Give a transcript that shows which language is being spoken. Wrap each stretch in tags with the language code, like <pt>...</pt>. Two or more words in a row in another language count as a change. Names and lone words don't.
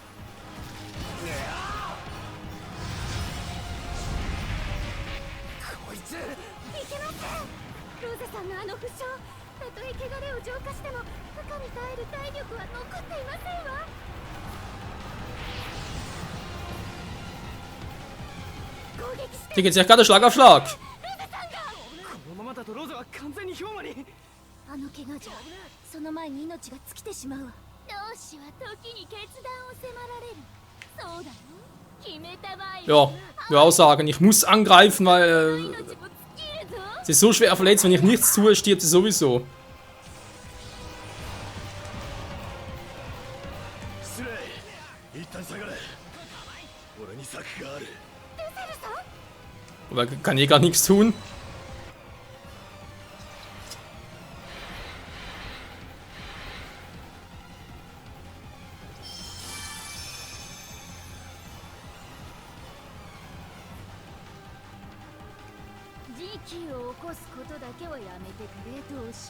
<ja>こいついけません。ロゼさんのあの負傷、たとえ汚れを浄化しても負荷に耐える体力は残っていませんわ。攻撃して。</ja> <de>Hier geht's ja gerade Schlag auf Schlag.</de> <ja>このままだとロゼは完全に氷馬に。あの怪我じゃその前に命が尽きてしまうわ。同志は時に決断を迫られる。そうだよ、決めた場合</ja> <de>Ja, ich würde auch sagen, ich muss angreifen, weil</de> <ja>命も尽きるぞ。</ja> <de>sie ist so schwer verletzt, wenn ich nichts tue, stirbt sie sowieso.</de> <ja>失礼、一旦下がれ。俺に策がある。</ja> <de>Aber kann eh gar nichts tun.</de> <ja>時期を起こすことだけはやめてくれ同志。</ja>